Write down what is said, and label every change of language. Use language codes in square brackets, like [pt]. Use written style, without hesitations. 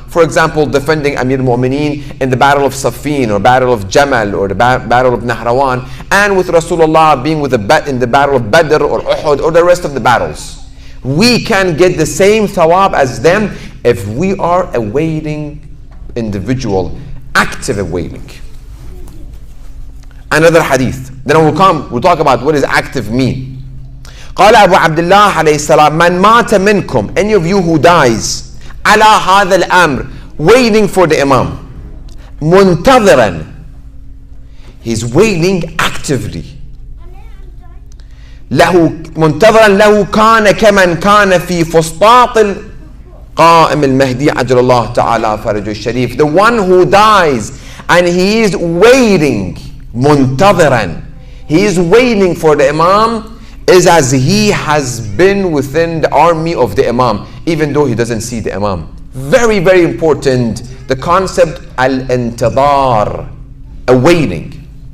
[en] For example, defending Amir al-Mu'mineen in the battle of Saffin, or battle of Jamal, or the battle of Nahrawan, and with Rasulullah being in the battle of Badr or Uhud, or the rest of the battles. We can get the same thawab as them if we are awaiting individual, active awaiting. Another hadith. Then we'll talk about what does active mean. [ar] قال أبو عبد الله عليه السلام من مات منكم, [en] any of you who dies, [ar] على هذا الأمر, [en] waiting for the Imam, [ar] منتظرا, [en] he's waiting actively, [ar] له منتظرا له كان كمن كان في فسطاط القائم المهدي عجل الله تعالى فرجه الشريف. [en] The one who dies and he is waiting, منتظرا, he is waiting for the Imam, is as he has been within the army of the Imam, even though he doesn't see the Imam. Very, very important, the concept al-intidar, awaiting.